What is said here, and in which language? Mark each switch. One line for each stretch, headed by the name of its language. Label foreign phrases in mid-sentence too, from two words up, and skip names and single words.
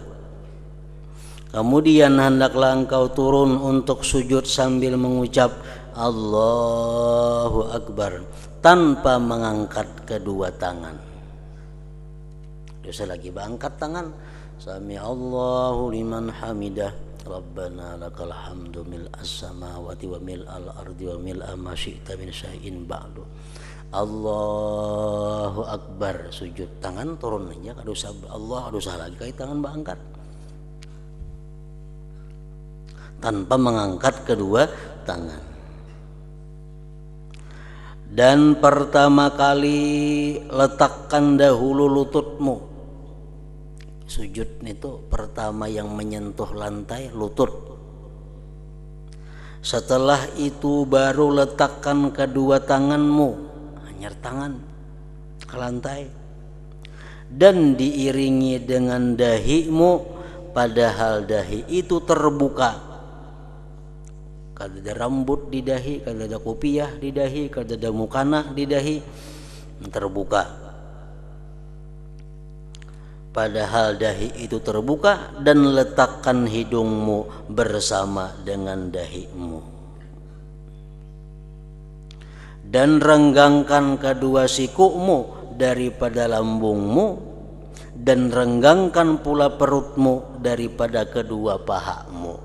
Indonesian: Kemudian hendaklah engkau turun untuk sujud sambil mengucap
Arabic: الله أكبر
Indonesian: tanpa mengangkat kedua tangan. Dosa lagi angkat tangan.
Arabic: سمع الله لمن حمده. ربنا لك الحمد ملء السماوات وملء الأرض وملء ما شئت من شيء بعد. الله أكبر,
Banjar: sujud tangan turun aja kada usah Allah, kada usah lagi kait tangan angkat.
Indonesian: Tanpa mengangkat kedua tangan. Dan pertama kali letakkan dahulu lututmu. Sujud itu pertama yang menyentuh lantai lutut. Setelah itu baru letakkan kedua tanganmu, hanyar tangan ke lantai, dan diiringi dengan dahimu, padahal dahi itu terbuka.
Banjar: Kada ada rambut di dahi, kada ada kopiah di dahi, kada ada mukana di dahi, terbuka.
Indonesian: Padahal dahi itu terbuka, dan letakkan hidungmu bersama dengan dahimu. Dan renggangkan kedua sikumu daripada lambungmu, dan renggangkan pula perutmu daripada kedua pahamu.